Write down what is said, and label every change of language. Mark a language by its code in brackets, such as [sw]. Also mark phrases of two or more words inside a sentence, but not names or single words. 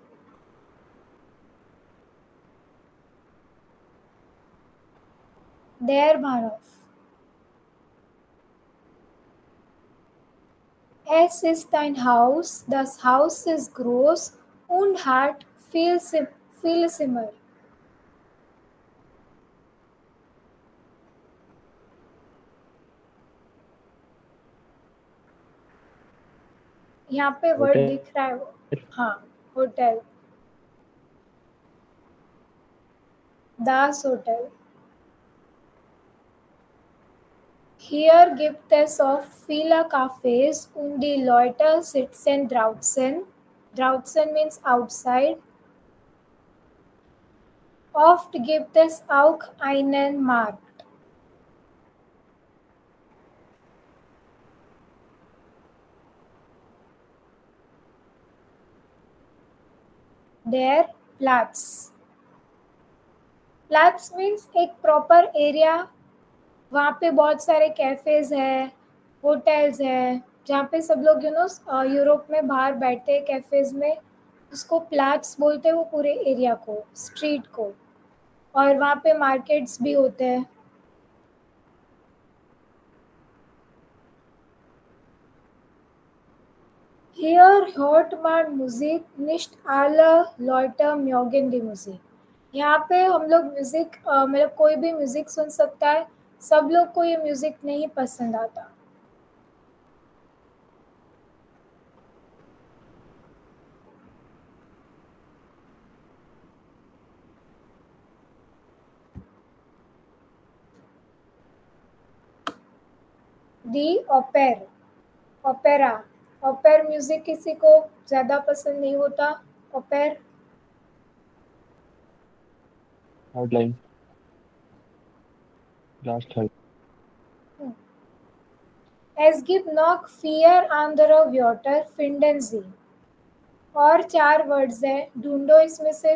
[de] Der Bahnhof. Es ist ein Haus. Das Haus ist groß und hat viel Zimmer. [hi] यहाँ पे वर्ड होटल. दिख रहा है वो. हाँ, होटल. [de] Das Hotel. Hier gibt es oft viele Cafés und die Leute sitzen draußen. [en] Draußen means outside. [de] Oft gibt es auch einen Markt. Der Platz. [hi] Platz मीन्स एक [en] proper area, [hi] वहाँ पे बहुत सारे कैफेज है, होटल्स है, जहाँ पे सब लोग यूरोप में बाहर बैठते हैं कैफेज में, उसको प्लाट्स बोलते हैं वो पूरे एरिया को, स्ट्रीट को। और वहाँ पे मार्केट्स भी होते हैं। [de] Hier hört man Musik, nicht alle Leute mögen die Musik. [hi] यहाँ पे हम लोग म्यूज़िक मतलब कोई भी म्यूज़िक सुन सकता है, सब लोग को ये म्यूज़िक नहीं पसंद आता। [en] the opera [hi] ओपेर म्यूज़िक किसी को ज़्यादा पसंद नहीं होता। ओपेर [en] Third line. Last third. [de] Es gibt noch 4 andere Wörter, finden Sie। [hi] और 4 वर्ड्स है, ढूंढो इसमें से।